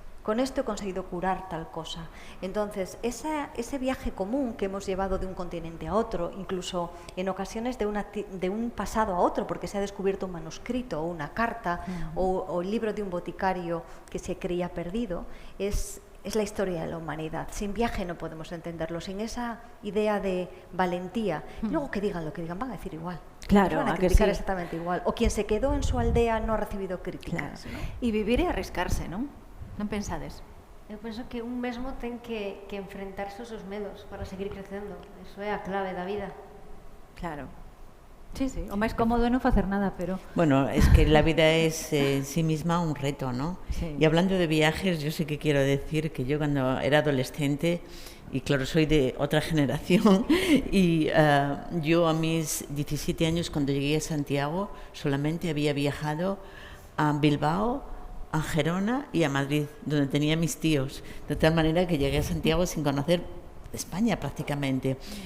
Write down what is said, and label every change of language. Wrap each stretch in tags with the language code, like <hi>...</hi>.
<es>con esto he conseguido curar tal cosa. Entonces, ese viaje común que hemos llevado de un continente a otro, incluso en ocasiones de un pasado a otro, porque se ha descubierto un manuscrito o una carta o el libro de un boticario que se creía perdido, es la historia de la humanidad. Sin viaje no podemos entenderlo, sin esa idea de valentía. Luego que digan lo que digan, van a decir igual. Claro, van a criticar exactamente igual. O quien se quedó en su aldea no ha recibido críticas. Claro. ¿No?</es> <gl>E vivir e arriscarse, non? Non pensades? Eu penso que un mesmo ten que enfrentarse aos seus medos para seguir crecendo. Eso é a clave da vida. Claro. Sí, sí. O máis cómodo é non facer nada, pero...</gl> <es>Bueno, es que la vida es en sí misma un reto, ¿no? Sí. Y hablando de viajes, yo sí que quiero decir que yo cuando era adolescente, y claro, soy de otra generación, y yo a mis 17 años cuando llegué a Santiago solamente había viajado a Bilbao, a Gerona y a Madrid, donde tenía mis tíos, de tal manera que llegué a Santiago sin conocer España prácticamente.</es>